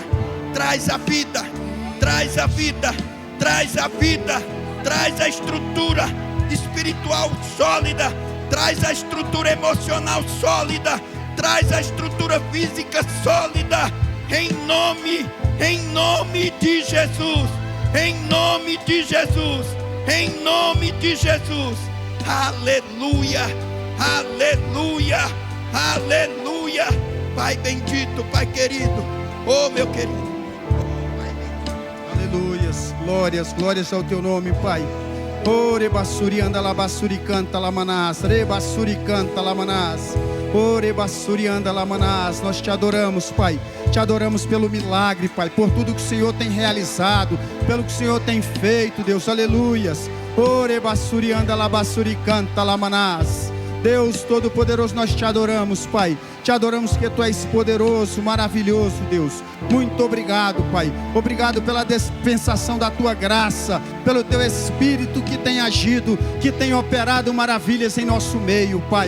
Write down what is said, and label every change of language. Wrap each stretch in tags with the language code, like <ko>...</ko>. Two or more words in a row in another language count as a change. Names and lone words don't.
<pt>Traz a vida, traz a vida, traz a vida, traz a estrutura espiritual sólida, traz a estrutura emocional sólida, traz a estrutura física sólida, em nome de Jesus, em nome de Jesus, em nome de Jesus. Aleluia, aleluia, aleluia. Pai bendito, Pai querido, oh meu querido. Aleluias, glórias, glórias ao teu nome, Pai. Ore basuri anda la basuri canta la manás, re basuri canta la manás. Ore basuri anda la manás. Nós te adoramos, Pai. Te adoramos pelo milagre, Pai, por tudo que o Senhor tem realizado, pelo que o Senhor tem feito, Deus. Aleluias. Ore basuri anda la basuri canta la manás. Deus Todo-Poderoso, nós te adoramos, Pai. Te adoramos que Tu és poderoso, maravilhoso, Deus. Muito obrigado, Pai. Obrigado pela dispensação da Tua graça, pelo Teu Espírito que tem agido, que tem operado maravilhas em nosso meio, Pai.</pt>